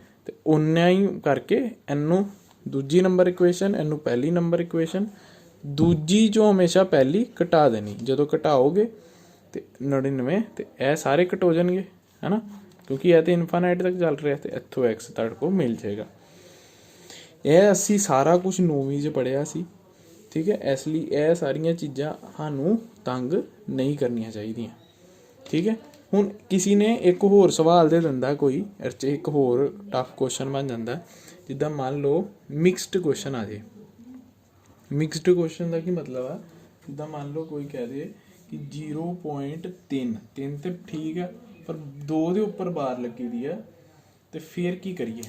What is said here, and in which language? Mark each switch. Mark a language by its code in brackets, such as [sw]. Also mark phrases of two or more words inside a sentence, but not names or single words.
[pa] ਤੇ ਉਨਾ ਹੀ ਕਰਕੇ ਇਹਨੂੰ ਦੂਜੀ [en] ਨੰਬਰ ਇਕੁਏਸ਼ਨ, [pa] ਇਹਨੂੰ ਪਹਿਲੀ [en] ਨੰਬਰ ਇਕੁਏਸ਼ਨ, [pa] ਦੂਜੀ ਚੋਂ ਹਮੇਸ਼ਾ ਪਹਿਲੀ ਘਟਾ ਦੇਣੀ। ਜਦੋਂ ਘਟਾਓਗੇ ਤੇ 99 ਤੇ ਇਹ ਸਾਰੇ ਘਟ ਹੋ ਜਾਣਗੇ, ਹੈ ਨਾ, ਕਿਉਂਕਿ ਇਹ ਤਾਂ ਇਨਫਾਈਨਾਈਟ ਤੱਕ ਚੱਲ ਰਿਹਾ ਤੇ ਇੱਥੋਂ x ਤੁਹਾਡੇ ਕੋਲ ਮਿਲ ਜਾਏਗਾ। ਇਹ ਅਸੀਂ ਸਾਰਾ ਕੁਝ 9ਵੀਂ 'ਚ ਪੜ੍ਹਿਆ ਸੀ। [hi] ठीक है। [pa] ਇਸ ਲਈ ਇਹ ਸਾਰੀਆਂ ਚੀਜ਼ਾਂ ਸਾਨੂੰ ਤੰਗ ਨਹੀਂ ਕਰਨੀਆਂ ਚਾਹੀਦੀਆਂ, [hi] ठीक है। [pa] ਹੁਣ ਕਿਸੇ ਨੇ ਇੱਕ ਹੋਰ ਸਵਾਲ ਦੇ ਦਿੰਦਾ ਕੋਈ ਇੱਕ ਹੋਰ [en] tough question [pa] ਬਣ ਜਾਂਦਾ ਹੈ, ਜਿੱਦਾਂ ਮੰਨ ਲਓ [en] mixed question [pa] ਆ ਜਾਏ। [en] mixed question [pa] ਦਾ ਕੀ ਮਤਲਬ ਹੈ, ਜਿੱਦਾਂ ਮੰਨ ਲਓ ਕੋਈ ਕਹਿ ਦੇ ਕਿ 0.3 ਤਾਂ ਠੀਕ ਹੈ ਪਰ 2 ਦੇ ਉੱਪਰ ਬਾਰ ਲੱਗੀ ਦਿੱਤੀ ਹੈ, ਤਾਂ ਫਿਰ ਕੀ ਕਰੀਏ।